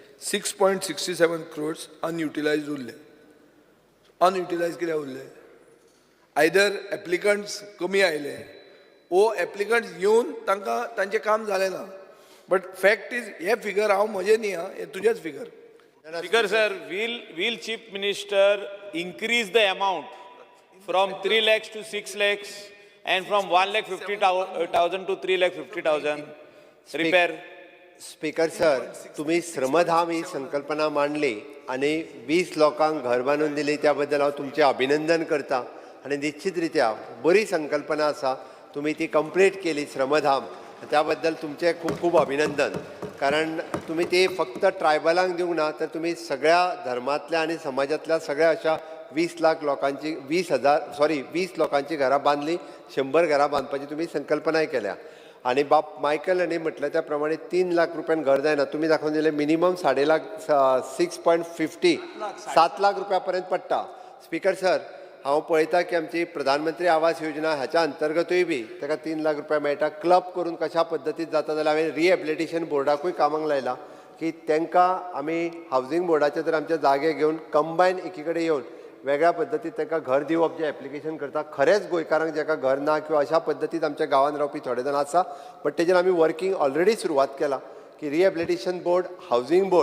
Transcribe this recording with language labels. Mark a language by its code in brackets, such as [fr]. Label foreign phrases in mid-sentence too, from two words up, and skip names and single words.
[kok] 6.67 crores अनयुटिलायज उरले. अनयुटिलायज कित्याक उरले? आयदर एप्लिकंट्स कमी आयले ओ एप्लिकंट्स येवन तांकां तांचें काम जालें ना. [en] but fact is [kok] हे फिगर हांव म्हजें न्ही, हे तुजेच फिगर. [en] Speaker sir, will Chief Minister increase the amount from 3 lakhs to 6 lakhs and from 1,50,000 to 3,50,000 repair? Speaker sir, [kok] तुम्ही श्रमधाम ही संकल्पना मांडली आणि 20 लोकांक घर बांदून दिली त्या बद्दल हांव तुमचें अभिनंदन करता. आणि निश्चित रित्या बरी संकल्पना आसा तुम्ही ती कंप्लीट केली श्रमधाम, [mr] त्याबद्दल तुमचे खूप खूप अभिनंदन. [kok] कारण तुम्ही ते फक्त ट्रायबलांक दिवंक ना, तर तुम्ही सगळ्या धर्मातल्या आणि समाजातल्या सगळ्या अशा 20 लाख लोकांची 20 लोकांची घरां बांधली, 100 घरां बांधपाची तुम्ही संकल्पनाय केल्या. आणि बाप मायकल यांनी म्हटलं त्याप्रमाणे 3 लाख रुपयान घर जायना, तुम्ही दाखवून दिले मिनिमम 6.50 7 लाख रुपयापर्यंत पडटा. [en] Speaker sir, [kok] हांव पळयता की आमची प्रधानमंत्री आवास योजना ह्याच्या अंतर्गतूय बी ताका 3 लाख रुपया मेळटा. क्लब करून कशा पद्दतीन जाता जाल्यार हांवें रिहॅबिलिटेशन बोर्डाकूय कामाक लायला की तांकां आमी हावजींग बोर्डाचे जर आमचे जागे घेवन कंबायन एकी कडेन येवन वेगळ्या पद्दतीन तांकां घर दिवप जें एप्लिकेशन करता, खरेंच गोंयकारांक जाका घर ना किंवा अशा पद्दतीन आमच्या गांवांत रावपी थोडे जाण आसा, बट तेजेर आमी [en] working already [kok] सुरवात केला की [en] rehabilitation board, housing board.